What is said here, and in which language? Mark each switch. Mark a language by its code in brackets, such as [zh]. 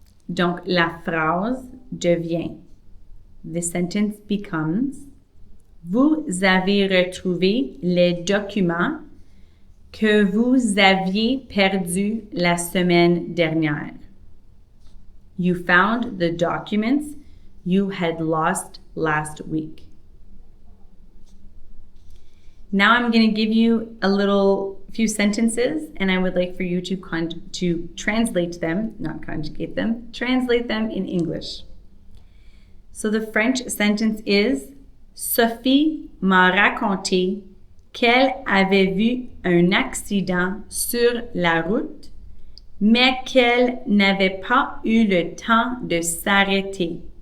[fr] Donc, la phrase devient, [en] the sentence becomes, [fr] vous avez retrouvé les documents que vous aviez perdus la semaine dernière. [en] You found the documents you had lost last week. Now I'm going to give you few sentences, and I would like for you to translate them, not conjugate them, translate them in English. So the French sentence is, [fr] Sophie m'a raconté qu'elle avait vu un accident sur la route, mais qu'elle n'avait pas eu le temps de s'arrêter.